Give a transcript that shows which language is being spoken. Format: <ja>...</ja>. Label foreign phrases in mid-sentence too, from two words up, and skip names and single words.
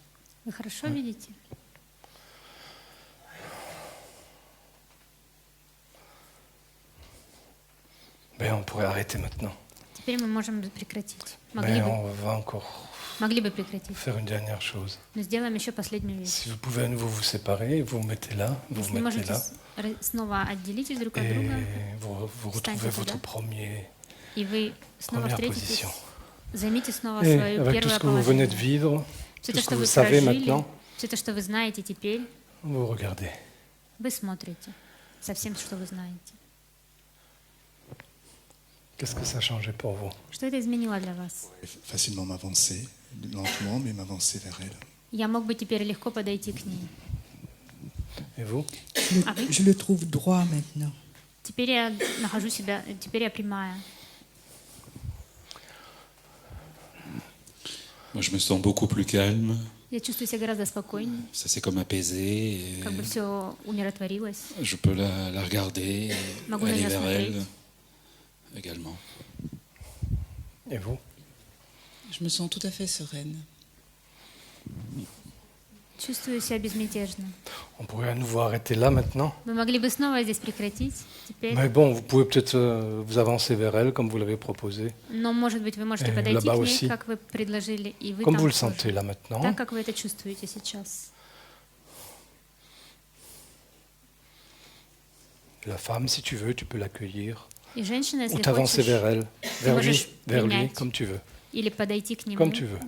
<ru>Вы хорошо видите?</ru> <fr>Ben, on pourrait arrêter maintenant.</fr> <ru>Теперь мы можем прекратить.</ru> <fr>Mais on va encore</fr> <ru>Могли бы прекратить.</ru> <fr>faire une dernière chose.</fr> <ru>Но сделаем еще последнюю вещь.</ru> <fr>Si vous pouvez à nouveau vous séparer, vous vous mettez là, vous</fr> <ru>Если</ru> <fr>vous mettez</fr> <ru>можете</ru> <fr>là,</fr> <ru>снова отделитесь друг от</ru> <fr>et</fr> <ru>друга,</ru> <fr>vous</fr> <ru>Встаньте</ru> <fr>retrouvez</fr> <ru>туда.</ru> <fr>votre</fr> <ru>и вы снова</ru> <fr>première</fr> <ru>встретитесь,</ru> <fr>position.</fr> <ru>займите снова</ru> <fr>Et</fr> <ru>свое</ru> <fr>avec tout</fr> <ru>первое</ru> <fr>ce que vous venez de</fr> <ru>положение.</ru> <fr>vivre,</fr> <ru>Все</ru> <fr>tout</fr> <ru>то,</ru> <fr>ce</fr> <ru>что</ru> <fr>que</fr> <ru>вы</ru> <fr>vous savez</fr> <ru>прожили,</ru> <fr>maintenant,</fr> <ru>все то, что вы знаете теперь,</ru> <fr>vous regardez.</fr> <ru>вы смотрите со всем, что вы знаете.</ru> <fr>Qu'est-ce que ça a changé pour vous?</fr> <ru>Что это изменило для вас?</ru> <fr>Facilement m'avancer, lentement, mais m'avancer vers elle.</fr> <ru>Я мог бы теперь легко подойти к ней.</ru> <fr>Et vous?</fr> <ru>А вы?</ru> <fr>Je le trouve droit maintenant.</fr> <ru>Теперь я нахожу себя, теперь я прямая.</ru> <fr>Moi, je me sens beaucoup plus calme.</fr> <ru>Я чувствую себя гораздо спокойнее,</ru> <fr>Ça s'est comme apaisé. Et</fr> <ru>как бы все умиротворилось.</ru> <fr>je peux la regarder, et</fr> <ru>Могу на</ru> <fr>aller</fr> <ru>нее</ru> <fr>vers elle</fr> <ru>смотреть.</ru> <fr>également. Et vous? Je me sens tout à fait sereine.</fr> <ru>Чувствую себя безмятежно.</ru> <fr>On pourrait à nouveau arrêter là maintenant.</fr> <ru>Мы могли бы снова здесь прекратить теперь,</ru> <fr>Mais bon, vous pouvez peut-être vous avancer vers elle comme vous l'avez proposé.</fr> <ru>но, может быть, вы можете</ru> <fr>Et</fr> <ru>подойти</ru> <fr>là-bas</fr> <ru>к ней,</ru> <fr>aussi.</fr> <ru>как вы предложили, и вы</ru> <fr>Comme</fr> <ru>там</ru> <fr>vous le</fr> <ru>тоже.</ru> <fr>sentez là maintenant.</fr> <ru>Так, как вы это чувствуете сейчас.</ru> <fr>La femme, si tu veux, tu peux l'accueillir.</fr> <ru>И женщина,</ru> <fr>Ou</fr> <ru>если</ru> <fr>t'avancer</fr> <ru>хочешь,</ru> <fr>vers elle, vers lui,</fr> <ru>можешь</ru> <fr>vers lui,</fr> <ru>принять.</ru> <fr>comme tu veux.</fr> <ru>или подойти к нему,</ru> <fr>Comme tu veux.</fr>